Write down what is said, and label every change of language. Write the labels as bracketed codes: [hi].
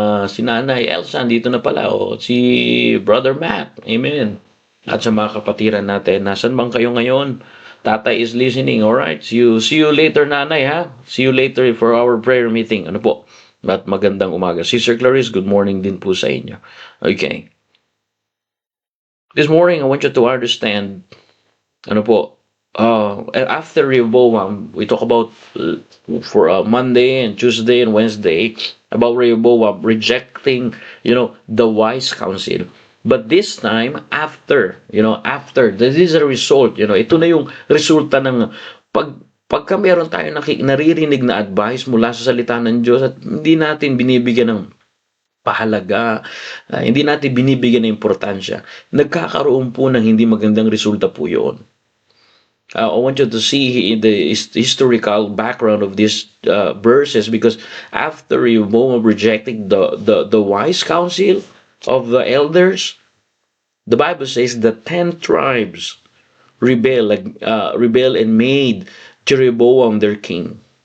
[tl] Si Nanay Elsa, dito na pala. Si Brother Matt. Amen. At sa mga kapatiran natin, nasan bang kayo ngayon? [en] Tatay is listening. Alright. See you later, Nanay, ha? See you later for our prayer meeting. [tl] Ano po? At magandang umaga. Sister Clarice, good morning din po sa inyo. Okay. [en] This morning, I want you to understand, ano po, after Rehoboam, we talk about for Monday and Tuesday and Wednesday about Rehoboam rejecting, the wise counsel. [tl] But this time, after, this is a result, ito na yung resulta ng pagka meron tayo naririnig na advice mula sa salita ng Diyos at hindi natin binibigyan ng pahalaga, hindi natin binibigyan ng importansya, nagkakaroon po ng hindi magandang resulta po yun. [en] I want you to see the historical background of these verses, because after Rehoboam rejecting the wise counsel of the elders, the Bible says the 10 tribes rebel and made Jeroboam their king.